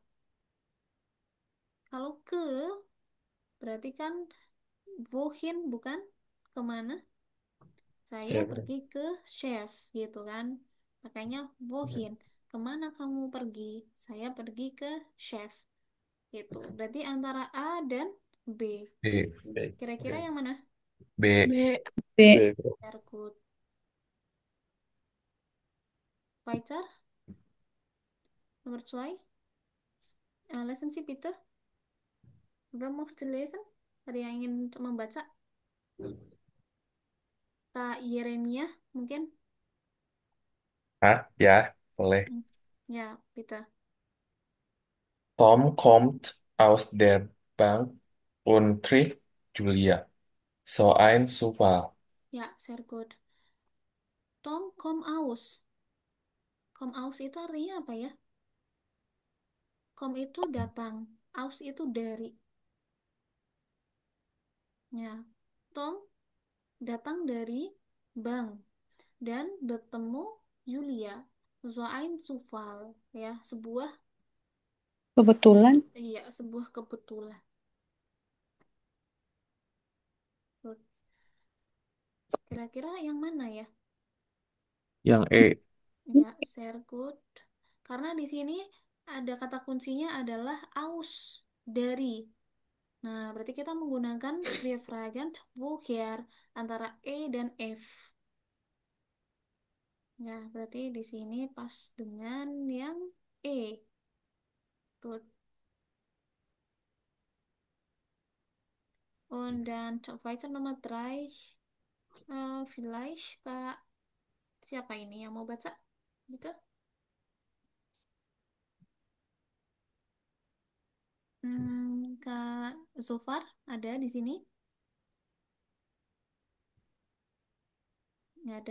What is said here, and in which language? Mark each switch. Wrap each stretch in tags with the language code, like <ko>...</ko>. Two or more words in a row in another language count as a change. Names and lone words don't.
<id>Kalau ke, berarti kan wohin, bukan? Kemana? Saya Ya, pergi ke chef, gitu kan? Makanya wohin. Kemana kamu pergi? Saya pergi ke chef. Gitu. Berarti antara A dan B. B. B. Kira-kira yang mana? B. B. B.</id> <en>Very good.</en> <de>Weiter. Nomor 2. Lesen Sie bitte. Wer möchte lesen?</de> <id>Ada yang ingin membaca? Kak Yeremia, mungkin? Ah, ya, boleh. Hmm. Ya,</id> <de>bitte. Tom kommt aus der Bank und trifft Julia. So ein Zufall. Ya, sehr gut. Tom, komm aus. Komm aus</de> <id>itu artinya apa ya? Kom itu datang. Aus itu dari. Ya. Tom datang dari bank dan bertemu Julia.</id> <de>So ein Zufall.</de> <id>Ya, sebuah, Kebetulan. iya, sebuah kebetulan. Good. Kira-kira yang mana ya? Yang E. Ya,</id> <de>sehr gut.</de> <id>Karena di sini ada kata kuncinya adalah aus, dari. Nah, berarti kita menggunakan Befragant woher antara E dan F. Ya, berarti di sini pas dengan yang E. Good.</id> <de>Und dann weiter nomor 3.</de> <id>Vielleicht Kak, siapa ini yang mau baca? Gitu? Kak Zofar ada di sini? Nggak ada.</id>